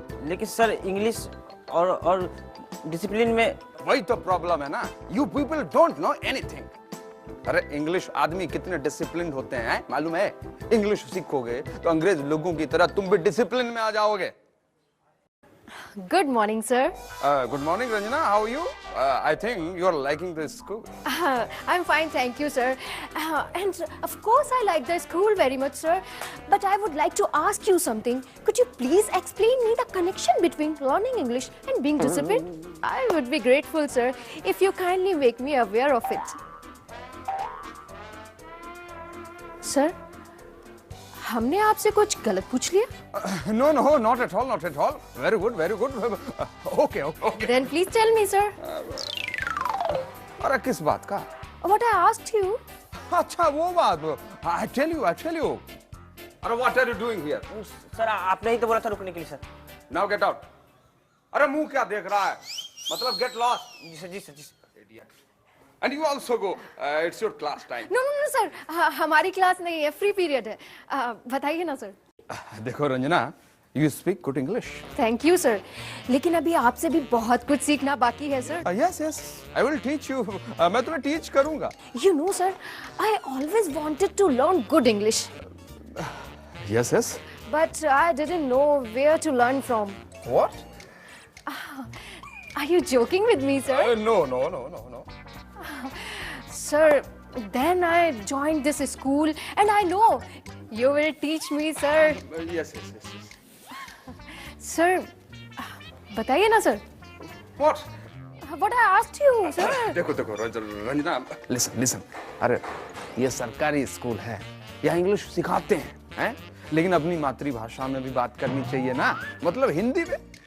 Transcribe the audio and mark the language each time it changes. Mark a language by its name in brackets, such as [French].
[Hindi] लेकिन sir English और discipline में वही तो प्रॉब्लम है ना, [English] You people don't know anything. [Hindi] अरे इंग्लिश आदमी कितने डिसिप्लिन होते हैं मालूम है? इंग्लिश सीखोगे तो अंग्रेज लोगों की तरह तुम भी डिसिप्लिन में आ जाओगे। [English] Good morning, sir. Good morning, Ranjana. How are you? I think you are liking this school. I'm fine, thank you, sir. And of course, I like the school very much, sir. But I would like to ask you something. Could you please explain me the connection between learning English and being disciplined? I would be grateful, sir, if you kindly make me aware of it. [Hindi] Sir, हमने आपसे कुछ गलत पूछ लिया? [English] No, not at all, not at all. Very good, very good. Okay. Then please tell me, sir. [Hindi] अरे किस बात का? [English] What I asked you. [Hindi] अच्छा वो बात। [English] I tell you. अरे what are you doing here? [Hindi] Sir आपने ही तो बोला था रुकने के लिए सर। [English] Now get out. [Hindi] अरे मुंह क्या देख रहा है? मतलब [English] get lost. [Hindi] Ji sir. [English] Idiot. And you also go. It's your class time. No, sir. [Hindi] हमारी क्लास नहीं है, फ्री पीरियड है। बताइए ना सर। [English] देखो Ranjana, you speak good English. [Hindi] Thank you sir, लेकिन अभी आपसे भी बहुत कुछ सीखना बाकी है sir. [English] Yes. I will teach you. [Hindi] मैं तुम्हें teach करूँगा। [English] You know sir, I always wanted to learn good English. Yes. But I didn't know where to learn from. What? Are you joking with me, sir? No. Sir, then I joined this school and I know you will teach me, sir. Yes. [Hindi] Sir, बताइए ना sir. [English] What? What I asked you, sir. [Hindi] देखो Ranjana, listen. अरे ये सरकारी school है, यहाँ English सिखाते हैं, लेकिन अपनी मातृभाषा में भी बात करनी चाहिए ना, मतलब हिंदी में।